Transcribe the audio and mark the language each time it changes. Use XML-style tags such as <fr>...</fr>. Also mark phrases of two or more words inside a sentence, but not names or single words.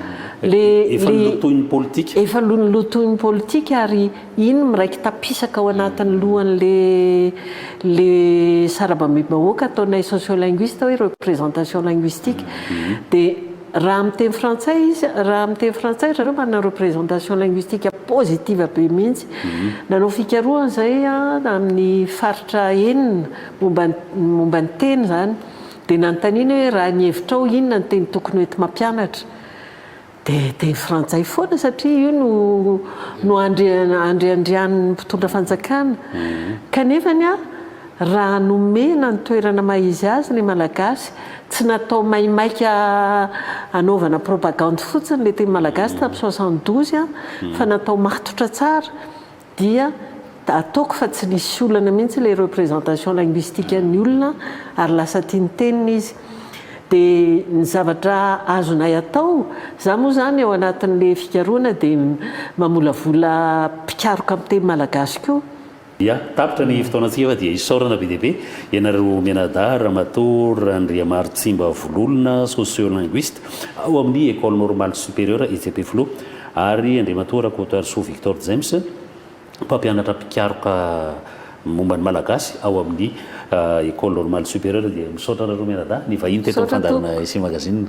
<mg>efa lotoin'ny politika efa lotoin'ny politika ary iny miraiky tapisaka ao anatin'ny lohan'le sarabamim-bahoaka ataonay sociolinguiste hoe</mg> <fr>représentation linguistique</fr> <mg>dia raha amin'ny teny frantsay izy raha amin'ny teny frantsay zareo manana</mg> <fr>représentation linguistique positive</fr> <mg>be mihitsy nanao fikarohana zay amin'ny faritra enina momba ny teny zany dia nanontaniana hoe raha ny hevitrao inona ny teny tokony hoety mampianatra dia teny frantsay foana satria io no andriandrian'ny mpitondra fanjakana kanefany a raha nomena ny toerana maizy azy ny malagasy tsy natao maimaika anaovana propagande fotsiny le teny malagasy tamin'ny 72 fa natao matotra tsara dia ataoko fa tsy nisy olana mihitsy le</mg> <fr>représentation linguistique</fr> <mg>ny olona ary lasa tiany tenina izy dia ny zavatra azonay atao za moa zany ao anatin'le fikarohana dia mamolavola mpikaroka amin'ny teny malagasy koa. Ya tapitra ny fotoanantsika fa dia isaorana be deaibe ianareo Mianadahy Ramatoa Randriamary Tsimba Vololona sociolinguiste ao amin'ny</mg> <fr>école normale supérieure</fr> <mg>ITP Flo ary Andriamatoa Rakotoarisoa Victor James mpampianatra mpikaroka momba ny malagasy ao amin'ny</mg> <fr>école normale supérieure</fr> <mg>dia misaotra nareo Mianadahy ny vahiny teto fandarana isi magazine</mg>